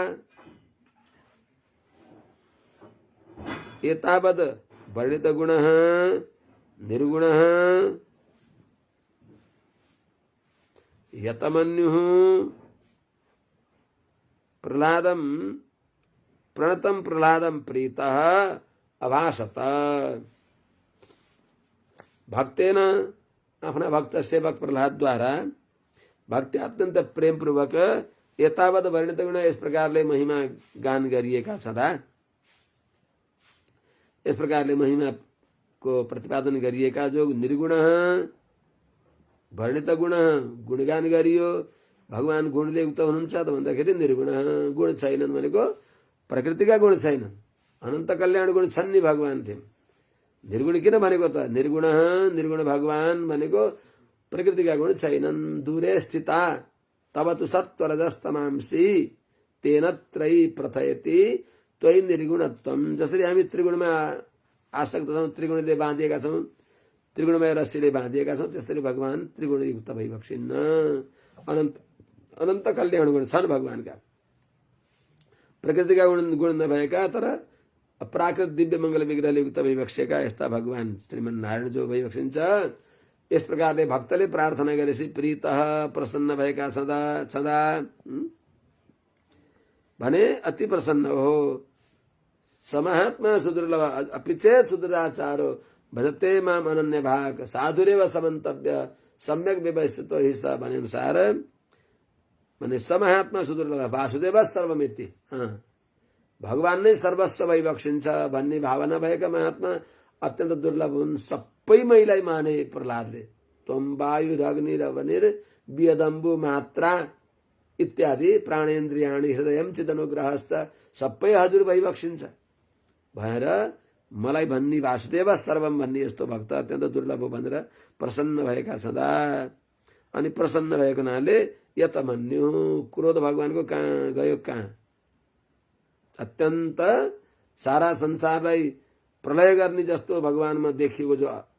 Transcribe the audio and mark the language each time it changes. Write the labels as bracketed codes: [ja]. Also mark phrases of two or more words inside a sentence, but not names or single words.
[sa] एतावद् वर्णित गुणः निर्गुणः यतमन्युः प्रहलादं प्रणतं प्रहलादं प्रीतः अभाषत। [ne] भक्तेन आफ्ना भक्त सेवक प्रहलाद द्वारा भक्ति अत्यन्त प्रेम पूर्वक [sa] एतावद् वर्णित गुण, [ne] इस प्रकारले महिमा गान गरिएका छँदा, इस प्रकारले महिमा को प्रतिपादन गरिएका जो निर्गुण वर्णित गुण गुणगान गरियो। भगवान गुणले युक्त हुनुहुन्छ त भन्दाखेरि निर्गुण गुण छैनन् भनेको प्रकृतिका गुण छैनन्, अनन्त कल्याण गुण छन् नि भगवान थिए। निर्गुण किन भनेको त? निर्गुण भगवान भनेको प्रकृतिका गुण छैनन्। [sa] दूरे स्थिता तब तु सत्वरजस्तमांसी तेन त्रयी प्रथयति त्वयि निर्गुणत्वम। [ne] जसरी हामी त्रिगुणमा आसक्त छौँ, त्रिगुणले बाँधिएका छौँ, त्रिगुणमय रस्सीले बाँधिएका छौँ, त्यसरी भगवान त्रिगुणयुक्त भइबक्सिन्न। अनन्त कल्याण गुण छन् भगवानका, प्रकृतिका गुण नभएका तर प्राकृत दिव्य मङ्गल विग्रहले युक्त भइबक्सेका यस्ता भगवान श्रीमन नारायण जो भइबक्सिन्छ। यस प्रकारले भक्तले प्रार्थना गरेपछि प्रीतः प्रसन्न भएका छँदा भने अति प्रसन्न हो। [sa] समाहात्मा सुदुर्लभ अपिचेत सुदुराचारो भजते माम अनन्य भाग साधुरेव समन्तव्य सम्यक व्यवस्थितो हि स [ne] भने अनुसार भने [sa] समाहात्मा सुदुर्लभ वासुदेव सर्वमिति, [ne] भगवान नै सर्वस्व भइबक्सिन्छ भन्ने भावना भएका महात्मा अत्यन्त दुर्लभ हुन्। सबैमैलाई माने प्रहलादले। [sa] त्वम वायु अग्निरवनिर वियदम्बु मात्रा इत्यादि प्राणेन्द्रियाणि हृदयम चिदनुग्रहश्च [ne] सबै हजुर भइबक्सिन्छ भएर मलाई भन्ने [sa] वासुदेव सर्वम [ne] भन्ने यस्तो भक्त अत्यन्त दुर्लभ हो भनेर प्रसन्न भएका छँदा अनि प्रसन्न भएको हुनाले यतमन्यु क्रोध भगवानको कहाँ गयो, कहाँ अत्यन्त सारा संसारलाई प्रलय गर्ने जस्तो भगवानमा देखिएको जो